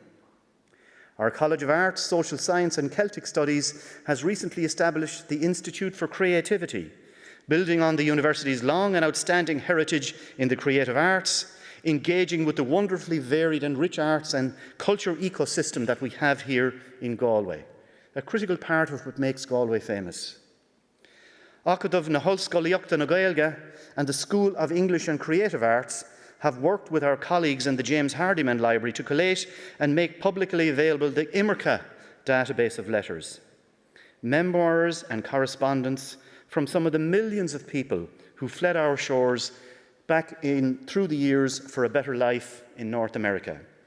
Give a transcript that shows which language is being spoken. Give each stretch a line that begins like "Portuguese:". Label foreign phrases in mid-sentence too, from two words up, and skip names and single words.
English: Our College of Arts, Social Science and Celtic Studies has recently established the Institute for Creativity, building on the university's long and outstanding heritage in the creative arts, engaging with the wonderfully varied and rich arts and culture ecosystem that we have here in Galway, a critical part of what makes Galway famous. Acadamh na Hoscoilíochta na Gaeilge and the School of English and Creative Arts have worked with our colleagues in the James Hardiman Library to collate and make publicly available the Imirka database of letters, memoirs and correspondence from some of the millions of people who fled our shores back through the years for a better life in North America.